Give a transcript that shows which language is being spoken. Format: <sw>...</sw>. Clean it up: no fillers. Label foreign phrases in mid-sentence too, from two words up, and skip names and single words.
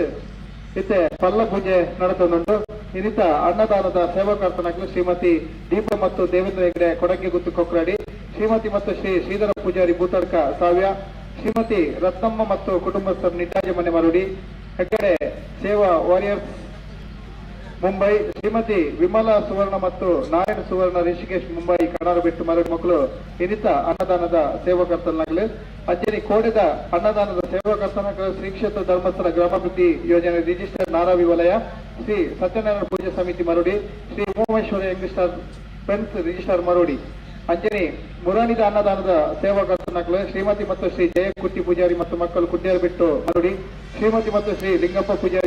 <tcy>ಇತ್ತೆ ಪಲ್ಲ ಪೂಜೆ ನಡೆದುಂಟು. ಇನ್ನಿತ ಅನ್ನದಾನದ ಸೇವಾಕರ್ತನಾಗಲು ಶ್ರೀಮತಿ ದೀಪ ಮತ್ತು ದೇವೇಂದ್ರ ಹೆಗ್ಡೆ ಕೊಡಗೆ ಗುತ್ತು ಕೊಕ್ರಾಡಿ, ಶ್ರೀಮತಿ ಮತ್ತು ಶ್ರೀ ಶ್ರೀಧರ ಪೂಜಾರಿ ಭೂತಡ್ಕ ಸಾವ್ಯ, ಶ್ರೀಮತಿ ರತ್ನಮ್ಮ ಮತ್ತು ಕುಟುಂಬಸ್ಥರು ನಿಟ್ಟಾಜಿ ಮನೆ ಮರುಡಿ ಹೆಗ್ಗಡೆ ಸೇವಾ ವಾರಿಯರ್ಸ್ ಮುಂಬೈ, ಶ್ರೀಮತಿ ವಿಮಲಾ ಸುವರ್ಣ ಮತ್ತು ನಾರಾಯಣ ಸುವರ್ಣ ಋಷಿಕೇಶ್ ಮುಂಬೈ ಕಣ್ಣಾರು ಬಿಟ್ಟು ಮರಡಿ ಮಕ್ಕಳು ಇನ್ನಿತ ಅನ್ನದಾನದ ಸೇವಾಕರ್ತನಾಗಲು ಅಜ್ಜನಿ ಕೋಡೆದ ಅನ್ನದಾನದ ಸೇವಾಕರ್ತನಾಗಲು ಶ್ರೀ ಕ್ಷೇತ್ರ ಧರ್ಮಸ್ಥಳ ಗ್ರಾಮಾಭಿವೃದ್ಧಿ ಯೋಜನೆ ರಿಜಿಸ್ಟರ್ ನಾರಾವಿ ವಲಯ, ಶ್ರೀ ಸತ್ಯನಾರಾಯಣ ಪೂಜಾ ಸಮಿತಿ ಮರುಡಿ, ಶ್ರೀ ಉಮಾಮಹೇಶ್ವರ ಯಂಗ್ಸ್ಟರ್ ಫ್ರೆಂಡ್ಸ್ ರಿಜಿಸ್ಟರ್ ಮರುಡಿ ಅಂಜನಿ ಮುರಾಣಿದ ಅನ್ನದಾನದ ಸೇವಾಕರ್ತನಾಗಲು ಶ್ರೀಮತಿ ಮತ್ತು ಶ್ರೀ ಜಯಕುಟ್ಟಿ ಪೂಜಾರಿ ಮತ್ತು ಮಕ್ಕಳು ಕುಡ್ಡಿಯರು ಬಿಟ್ಟು ಮರುಡಿ, ಶ್ರೀಮತಿ ಮತ್ತು ಶ್ರೀ ಲಿಂಗಪ್ಪ ಪೂಜಾರಿ</tcy>